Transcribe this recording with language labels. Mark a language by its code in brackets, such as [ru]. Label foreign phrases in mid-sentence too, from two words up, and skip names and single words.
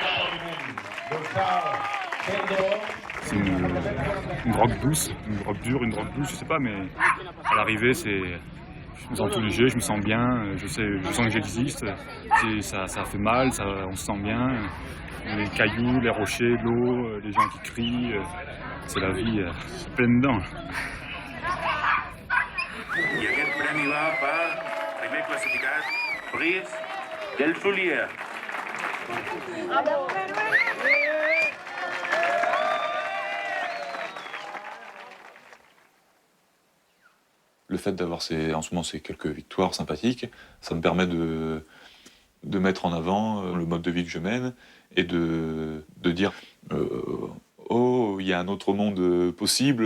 [fr] C'est une drogue douce, une drogue dure, une drogue douce, je sais pas, mais à l'arrivée, je me sens tout léger, je me sens bien, je sens que j'existe. Ça fait mal, on se sent bien. Les cailloux, les rochers, l'eau, les gens qui crient, c'est la vie, c'est plein dedans. [ca] I aquest premi va per primer classificat, Brice del Soulier. [fr] Le fait d'avoir en ce moment ces quelques victoires sympathiques, ça me permet de mettre en avant le mode de vie que je mène et de dire oh, il y a un autre monde possible.